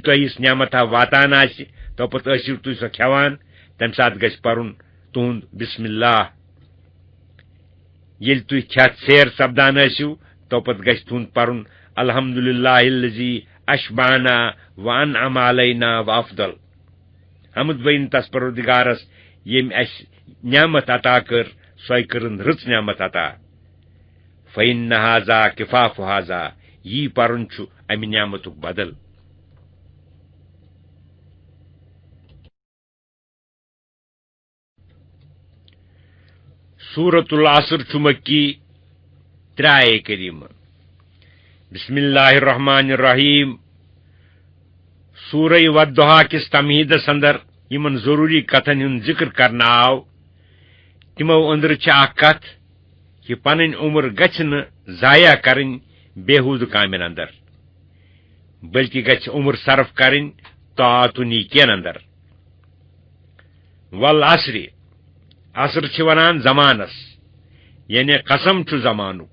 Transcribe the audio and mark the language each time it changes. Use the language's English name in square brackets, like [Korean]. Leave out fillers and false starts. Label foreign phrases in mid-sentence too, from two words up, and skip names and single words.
[Kashmiri] تۄہہِ یِژھ نعمتہ واتان آسہِ توپت ٲسِو تُہۍ سۄ کھٮ۪وان تمہِ ساتہٕ گژھِ پرُن تُہُنٛد [Arabic] بسم اللہ [Kashmiri] ییٚلہِ تُہۍ کھٮ۪تھ سیر سپدان ٲسِو توپت گژھِ تُہُنٛد پرُن [Arabic] الحمدللہ الذی اشبعنا وانعم علینا وافضل [Kashmiri] حمد بین تس پروردگارس ییٚمۍ اَسہِ نعمت عطا کٔر سۄے کٔرٕن رٕژ نعمت عطا [Arabic] فإن هذا کفاف هذا [Kashmiri] یی پرُن چھُ امہِ نعمتُک بدل سورۃ العصر چھُ مکی 3 آیے کریمہ [Arabic] بسم اللہ الرحمن الرحیم [Kashmiri] سورہ والضحیٰ کس تمہیدس اندر یمن ضروری کتھن ہُنٛد ذکر کرنہٕ آو تِمو أنٛدرٕ چھِ اکھ کتھ کہ پنٕنۍ عمر گژھِ نہٕ ضایع کرٕنۍ بےحوٗدٕ کامٮ۪ن اندر بلکہ گژھِ عمر صرف کرٕنۍ طاعت و نیکین اندر والعصر عصر چھِ ونان زمانس یعنی قسم چھُ زمانُک